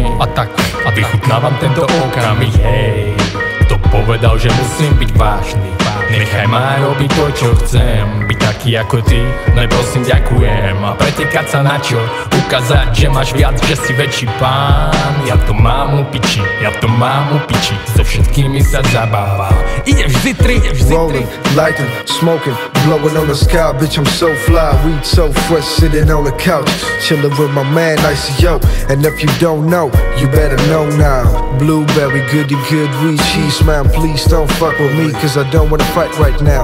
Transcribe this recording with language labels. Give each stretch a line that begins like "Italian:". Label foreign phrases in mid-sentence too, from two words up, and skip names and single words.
Slovak: A tak vychutnávam tento okamih. Hej, kto povedal, že musím byť vážny? Nechaj ma robiť to, čo chcem. Byť taký ako ty, prosím, ďakujem. A pretekať sa na čo? Ukázať, že máš viac, že si väčší pán. Ja to mám u piči, so všetkými sa zabávam. Ideš zitri.
English: Rolling, lighting, smoking, blowing on the sky. Bitch, I'm so fly, weed so fresh, sitting on the couch, chilling with my man, Icy Yo. And if you don't know, you better know now. Blueberry, goody good weed, cheese man, please don't fuck with me, cause I don't wanna fight right now.